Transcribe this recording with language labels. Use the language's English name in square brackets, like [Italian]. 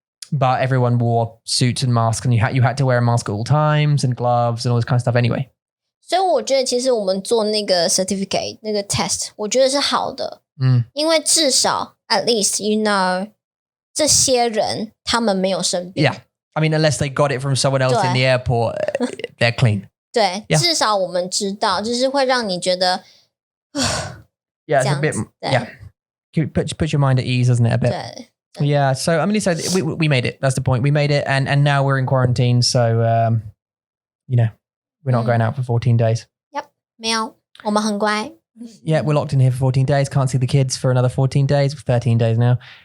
[English] But everyone wore suits and masks, and you had to wear a mask at all times, and gloves and all this kind of stuff anyway. [Chinese] 所以我觉得其实我们做那个 certificate 那个 test 我觉得是好的，因为至少 [English] at least you know [Chinese] 这些人他们没有生病。 [English] Yeah, I mean, unless they got it from someone else in the airport, they're clean. [Chinese] 对，至少我们知道，就是会让你觉得 [English] Yeah, it's a bit. Yeah, put your mind at ease, doesn't it? A bit. [Chinese] 对 [English] Yeah, so I mean, so we made it. That's the point. We made it, and now we're in quarantine. So, you know, we're not going out for 14 days. [Chinese] Yep, 没有，我们很乖。 [English] Yeah, we're locked in here for 14 days. Can't see the kids for another 14 days. 13 days now.